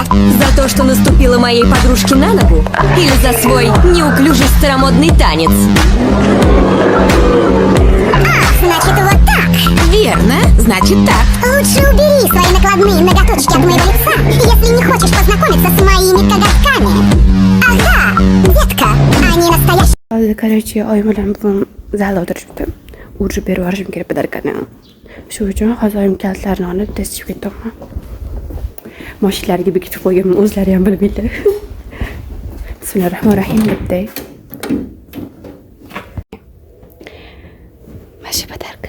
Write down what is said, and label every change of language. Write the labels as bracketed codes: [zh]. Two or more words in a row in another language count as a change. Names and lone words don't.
[ru] За то, что наступила моей подружке на ногу? Или за свой неуклюжий старомодный танец? Значит, вот так. Верно, значит так. Лучше убери свои накладные ноготочки от моего лица, если не хочешь познакомиться с моими коготками. Ага, детка, они настоящие. [uz] Hozir короче, oyim bilan buvim zalda o'tirishibdi. Urib berib yuborishim kerak bidarkani. Shu uchun hozir oyim kalitlarini olib tez chiqib ketaman. Mashinalarga bekitib qo'yganman, o'zlari ham bilmaydi. Bismillahirrohmanirrohim debdi. Mashi bidarka.